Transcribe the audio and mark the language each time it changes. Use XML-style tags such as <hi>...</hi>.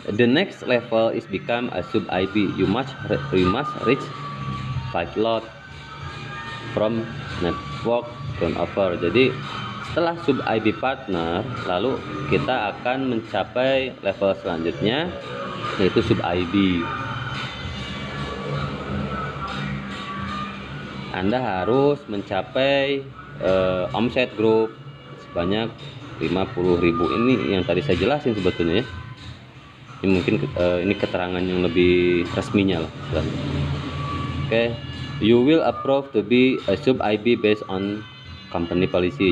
<en>The next level is become a sub IB. You must reach 5 lot from network turnover.</en> <id>Jadi setelah sub IB partner, lalu kita akan mencapai level selanjutnya, yaitu sub IB. Anda harus mencapai omset grup sebanyak 50.000. Ini yang tadi saya jelasin sebetulnya ya. Ini mungkin ini keterangan yang lebih resminya lah. Oke.</id> <en>You will approve to be a sub IB based on company policy.</en>